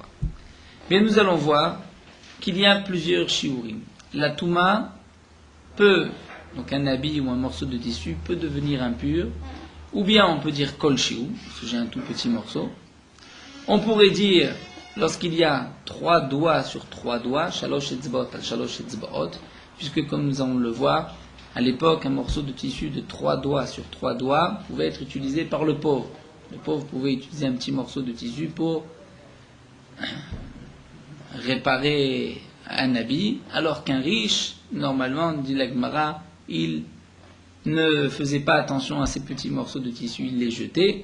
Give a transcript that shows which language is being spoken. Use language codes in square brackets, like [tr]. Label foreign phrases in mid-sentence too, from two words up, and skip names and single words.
[fr] Mais nous allons voir qu'il y a plusieurs shiurim. La Touma peut, donc un habit ou un morceau de tissu, peut devenir impur, ou bien on peut dire [he] כל שהוא, [fr] parce que j'ai un tout petit morceau. On pourrait dire, lorsqu'il y a 3 doigts sur 3 doigts, [he] שלוש אצבעות על שלוש אצבעות, [fr] puisque comme nous allons le voir, à l'époque, un morceau de tissu de 3 doigts sur 3 doigts pouvait être utilisé par le pauvre. Le pauvre pouvait utiliser un petit morceau de tissu pour réparer un habit, alors qu'un riche, normalement, dit la Gemara, il ne faisait pas attention à ces petits morceaux de tissu, il les jetait.